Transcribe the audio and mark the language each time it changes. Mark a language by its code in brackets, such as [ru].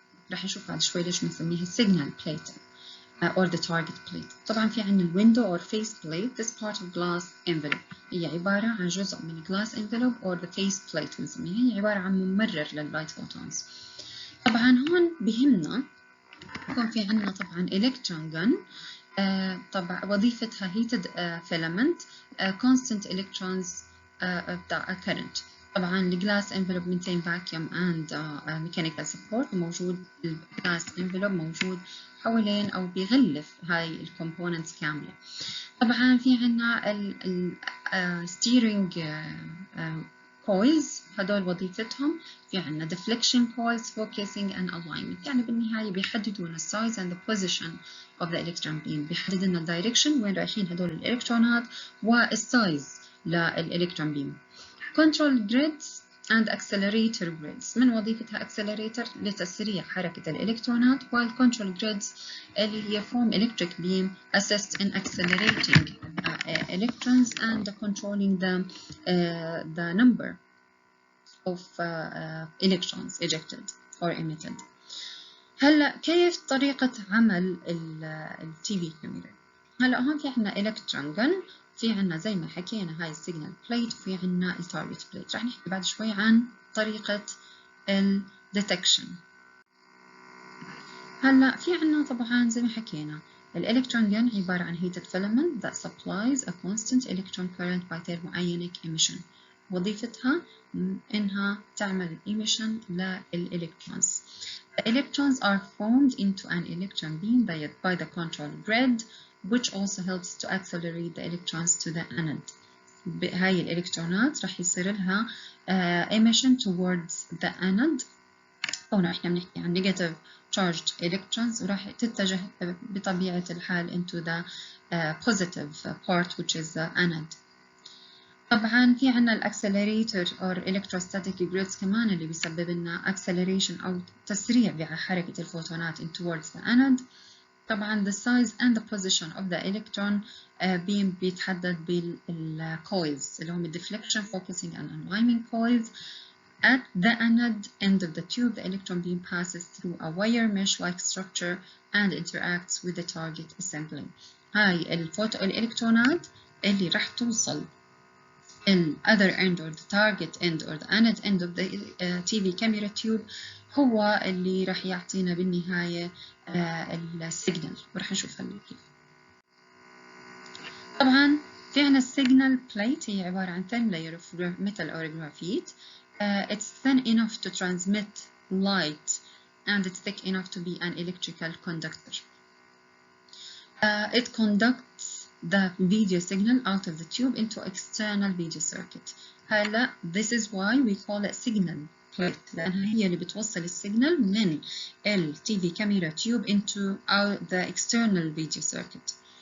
[ar] راح نشوف بعد شوي ليش بنسميها [en] signal plate or the target plate. طبعا في عنا window or face plate. This part of glass envelope [ar] هي عبارة عن جزء من [en] glass envelope or the face plate [ar] بنسميها. هي عبارة عن ممرر لللايت فوتونز. طبعا هون بهمنا يكون في عنا طبعا electron gun. طبعا وظيفتها [en] heated filament constant electrons بتاع current. [ar] طبعا الجلاس [en] envelope maintain vacuum and mechanical support. [ar] موجود الجلاس envelope موجود حوالين أو بيغلف هاي الكومبوننتس كاملة. طبعا في عنا ال steering coils هدول وظيفتهم في عنا [en] deflection coils focusing and alignment. [ar] يعني بالنهاية بيحددوا لنا [en] size and the position of the electron beam. [ar] بيحدد لنا direction وين رايحين هدول الإلكترونات والسايز للإلكترون بيم. [en] control grids and accelerator grids. [ar] من وظيفتها [en] accelerator لتسريع حركة الإلكترونات while control grids [ar] اللي هي [en] form electric beam assist in accelerating electrons and controlling the number of electrons ejected or emitted. [ar] هلا كيف طريقة عمل ال TV camera؟ هلا هون في عنا electron gun. في عنا زي ما حكينا هاي السيجنال بليت وفي عنا التارجت بليت. راح نحكي بعد شوي عن طريقة الديتكشن. هلا في عنا طبعا زي ما حكينا الالكترون جن عبارة عن [en] heated filament that supplies a constant electron current by thermionic emission. [ar] وظيفتها إنها تعمل emission للإلكترونز. [en] The electrons are formed into an electron beam by the control grid which also helps to accelerate the electrons to the anode. [ar] هاي الإلكترونات راح يصير لها emission towards the anode. هنا إحنا بنحكي عن [en] negative charged electrons [ar] وراح تتجه بطبيعة الحال [en] into the positive part which is the anode. [ar] طبعا في عنا الأكسلريتر or electrostatic grids كمان اللي بيسبب لنا acceleration أو تسريع بحركة الفوتونات [en] in towards the anode. طبعا the size and the position of the electron beam [ar] بيتحدد بالcoils اللي هم [en] deflection, focusing and alignment coils. At the anode end of the tube, the electron beam passes through a wire mesh-like structure and interacts with the target assembly. [ar] هاي الإلكترونات اللي راح توصل [en] in other end or the target end or the anode end of the TV camera tube [ar] هو اللي راح يعطينا بالنهاية السيجنال وراح نشوف كيف. طبعا في عنا السيجنال بليت هي عبارة عن [en] thin layer of metal or graphite. It's thin enough to transmit light and it's thick enough to be an electrical conductor. It conducts the video signal out of the tube into external video circuit. هلا this is why we call it signal plate [ar] لأنها هي اللي بتوصل السيجنال من ال [en] TV camera tube into the external video circuit.